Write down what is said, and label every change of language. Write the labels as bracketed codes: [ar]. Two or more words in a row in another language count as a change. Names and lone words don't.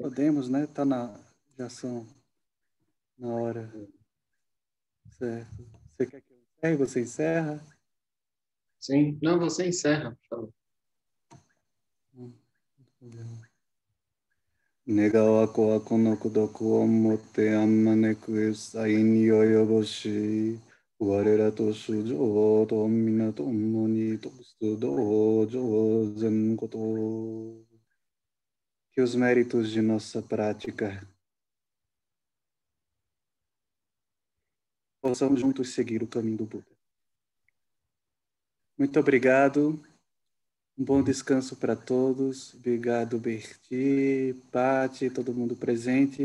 [pt] Podemos, né? Já são na hora. Certo. Você quer que eu encerre? Você encerra? Sim. Não, você encerra, por favor. [ja] 願わくはこの功徳をもって普く一切に及ぼし. 我らと衆生と皆共に仏道を成ぜんことを. [pt] Que os méritos de nossa prática possamos juntos seguir o caminho do Buda. Muito obrigado. Um bom descanso para todos. Obrigado, Berti, Pati, todo mundo presente.